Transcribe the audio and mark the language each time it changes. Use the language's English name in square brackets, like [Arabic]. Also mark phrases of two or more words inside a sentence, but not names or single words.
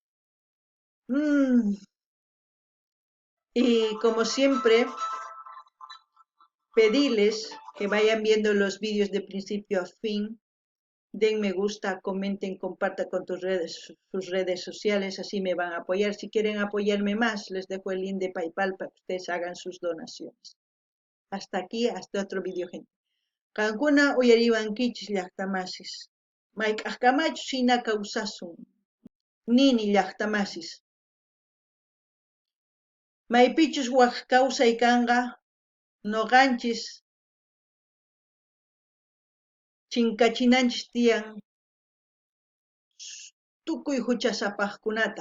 [Spanish] Y como siempre, pedirles que vayan viendo los vídeos de principio a fin, den me gusta, comenten, compartan con sus redes sociales, así me van a apoyar. Si quieren apoyarme más, les dejo el link de PayPal para que ustedes hagan sus donaciones. Hasta aquí, hasta otro vídeo, gente. [Quechua] Kankuna uyariwankichis llaqtamasis. Mayk'aqkamachu shina kawsasun. Nini llaqtamasis. Maypichus waq kawsay kanqa noqanchis chinkachinanchis tiyan tukuy huchasapaqkunata.